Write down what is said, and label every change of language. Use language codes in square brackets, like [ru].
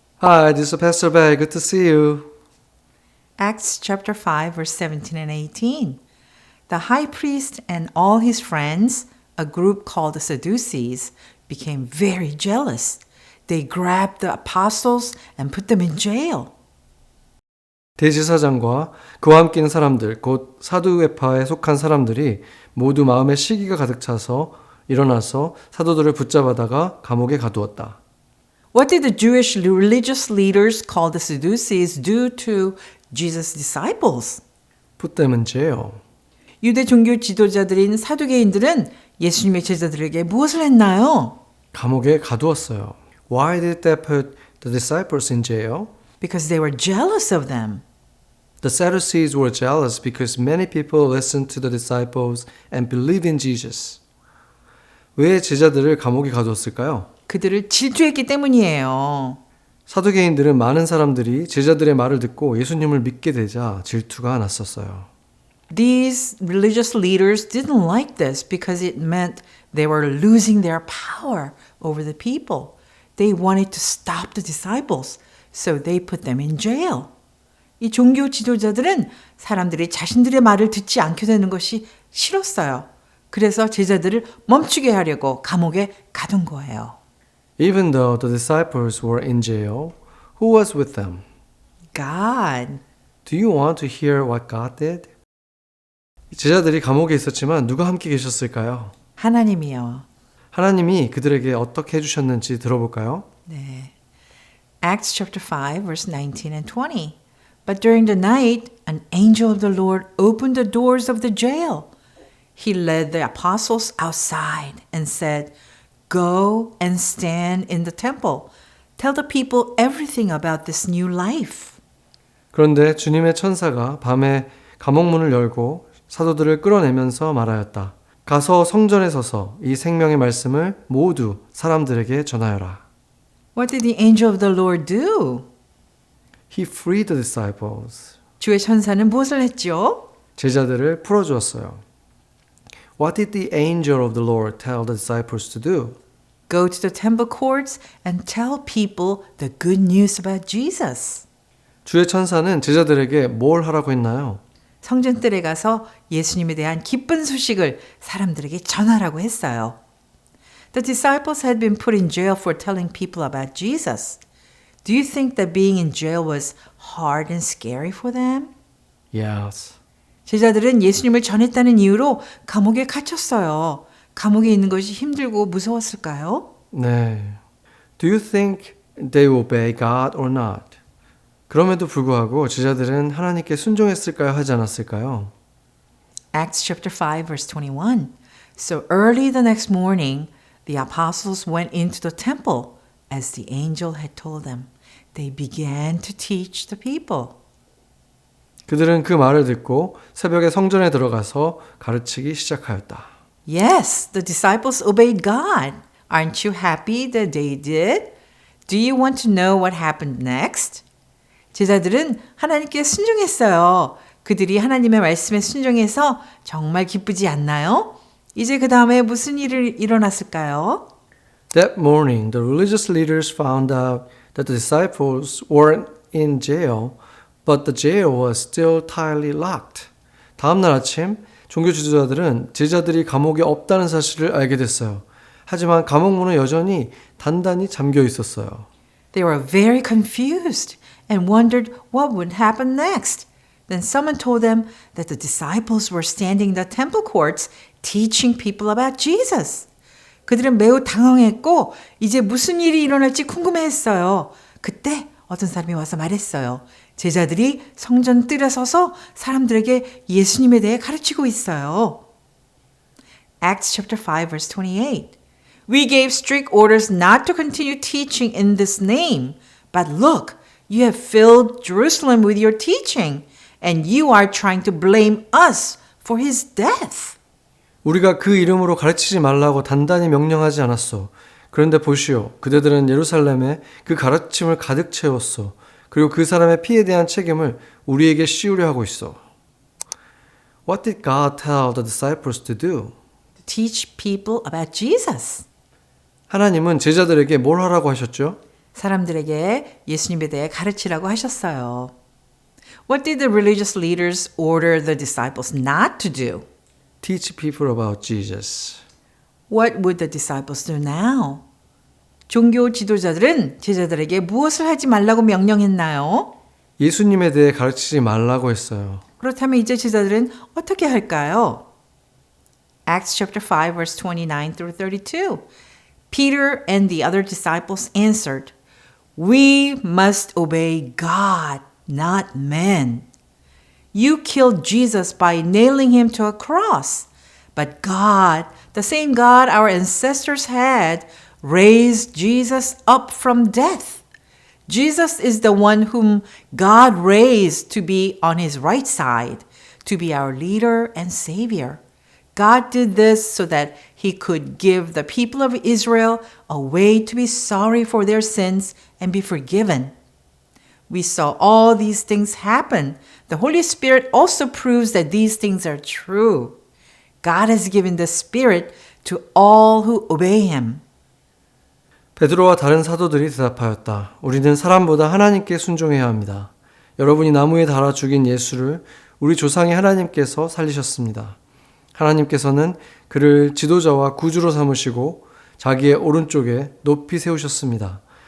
[en] Hi, this is Pastor Bay. Good to see you. Acts chapter 5, verse 17 and 18. The high priest and all his friends, a group called the Sadducees, became very jealous. They grabbed the apostles and put them in jail. [ko] 대제사장과 그와 함께 있는 사람들, 곧 사두개파에 속한 사람들이 모두 마음에 시기가 가득 차서 일어나서 사도들을 붙잡아다가 감옥에 가두었다. [en] What did the Jewish religious leaders called the Sadducees do to Jesus' disciples? Put them in jail. [ko] 유대 종교 지도자들인 사두개인들은 예수님의 제자들에게 무엇을 했나요? 감옥에 가두었어요. [en] Why did they put the disciples in jail? Because they were jealous of them. The Sadducees were jealous because many people listened to the disciples and believed in Jesus. [ko] 왜 제자들을 감옥에 가두었을까요? 그들을 질투했기 때문이에요. 사두개인들은 많은 사람들이 제자들의 말을 듣고 예수님을 믿게 되자 질투가 났었어요. [en] These religious leaders didn't like this because it meant they were losing their power over the people. They wanted to stop the disciples, so they put them in jail. [ko] 이 종교 지도자들은 사람들이 자신들의 말을 듣지 않게 되는 것이 싫었어요. 그래서 제자들을 멈추게 하려고 감옥에 가둔 거예요. [en] Even though the disciples were in jail, who was with them? God. Do you want to hear what God did? [ko] 제자들이 감옥에 있었지만 누가 함께 계셨을까요? 하나님이요. 하나님이 그들에게 어떻게 해주셨는지 들어볼까요? 네. [en] Acts chapter 5 verse 19 and 20. But during the night, an angel of the Lord opened the doors of the jail. He led the apostles outside and said, Go and stand in the temple. Tell the people everything about this new life. [ko] 그런데 주님의 천사가 밤에 감옥문을 열고 사도들을 끌어내면서 말하였다. 가서 성전에 서서 이 생명의 말씀을 모두 사람들에게 전하여라. [en] What did the angel of the Lord do? He freed the disciples. [ko] 주의 천사는 무엇을 했죠? 제자들을 풀어주었어요. [en] What did the angel of the Lord tell the disciples to do? Go to the temple courts and tell people the good news about Jesus. [ko] 주의 천사는 제자들에게 뭘 하라고 했나요? 성전들에 가서 예수님에 대한 기쁜 소식을 사람들에게 전하라고 했어요. [en] The disciples had been put in jail for telling people about Jesus. Do you think that being in jail was hard and scary for them? Yes. [ko] 제자들은 예수님을 전했다는 이유로 감옥에 갇혔어요. 감옥에 있는 것이 힘들고 무서웠을까요? 네. [en] Do you think they obey God or not? [ko] 그럼에도 불구하고 제자들은 하나님께 순종했을까요? 하지 않았을까요? [en] Acts chapter 5 verse 21. So early the next morning, the apostles went into the temple as the angel had told them. They began to teach the people. [ko] 그들은 그 말을 듣고 새벽에 성전에 들어가서 가르치기 시작하였다. [en] Yes, the disciples obeyed God. Aren't you happy that they did? Do you want to know what happened next? [ko] 제자들은 하나님께 순종했어요. 그들이 하나님의 말씀에 순종해서 정말 기쁘지 않나요? 이제 그 다음에 무슨 일이 일어났을까요? [en] That morning, the religious leaders found out that the disciples weren't in jail, but the jail was still tightly locked. [ko] 다음 날 아침, 종교 지도자들은 제자들이 감옥에 없다는 사실을 알게 됐어요. 하지만 감옥 문은 여전히 단단히 잠겨 있었어요. [en] They were very confused and wondered what would happen next. Then someone told them that the disciples were standing in the temple courts teaching people about Jesus. [ko] 그들은 매우 당황했고 이제 무슨 일이 일어날지 궁금해했어요. 그때 어떤 사람이 와서 말했어요. 제자들이 성전 뜰에 서서 사람들에게 예수님에 대해 가르치고 있어요. [en] Acts chapter 5 verse 28. We gave strict orders not to continue teaching in this name. But look, you have filled Jerusalem with your teaching, and you are trying to blame us for his death. [ko] 우리가 그 이름으로 가르치지 말라고 단단히 명령하지 않았소. 그런데 보시오. 그대들은 예루살렘에 그 가르침을 가득 채웠소. 그리고 그 사람의 피에 대한 책임을 우리에게 씌우려 하고 있어. [en] What did God tell the disciples to do? To teach people about Jesus. [ko] 하나님은 제자들에게 뭘 하라고 하셨죠? 사람들에게 예수님에 대해 가르치라고 하셨어요. [en] What did the religious leaders order the disciples not to do? Teach people about Jesus. What would the disciples do now? [ko] 종교 지도자들은 제자들에게 무엇을 하지 말라고 명령했나요? 예수님에 대해 가르치지 말라고 했어요. 그렇다면 이제 제자들은 어떻게 할까요? [en] Acts chapter 5 verse 29 through 32. Peter and the other disciples answered, We must obey God, not men. You killed Jesus by nailing him to a cross. But God, the same God our ancestors had, raised Jesus up from death. Jesus is the one whom God raised to be on his right side, to be our leader and savior. God did this so that he could give the people of Israel a way to be sorry for their sins and be forgiven. We saw all these things happen. The Holy Spirit also proves that these things are true. God has given the Spirit to all who obey him. [ko] 베드로와 다른 사도들이 대답하였다. 우리는 사람보다 하나님께 순종해야 합니다. 여러분이 나무에 달아 죽인 예수를 우리 조상의 하나님께서 살리셨습니다. 하나님께서는 그를 지도자와 구주로 삼으시고 자기의 오른쪽에 높이 세우셨습니다.